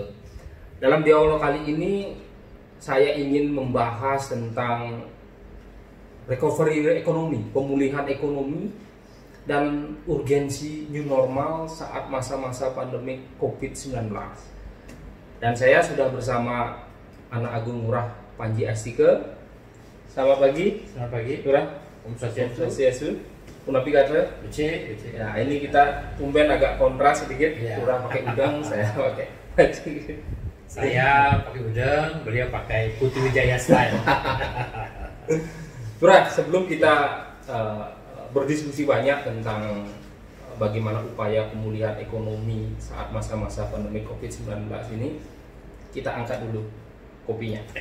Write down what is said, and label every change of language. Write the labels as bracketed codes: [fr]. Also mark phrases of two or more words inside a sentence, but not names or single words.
[id] Dalam dialog kali ini, saya ingin membahas tentang recovery ekonomi, pemulihan ekonomi, dan urgensi [en] new normal [id] saat masa-masa pandemi COVID-19. Dan saya sudah bersama Anak Agung Ngurah Panji Astike. Selamat pagi. Selamat pagi. Ngurah. [sa] Om Swastiastu. [ban] Punapi kata. Becek. [id] Ya, ini kita tumben agak kontras sedikit. Ya. Ngurah pakai udang, saya pakai baju. Saya pakai udang, beliau pakai Putri Wijaya style. Ngurah, sebelum kita berdiskusi banyak tentang bagaimana upaya pemulihan ekonomi saat masa-masa pandemi COVID-19 ini, kita angkat dulu kopinya.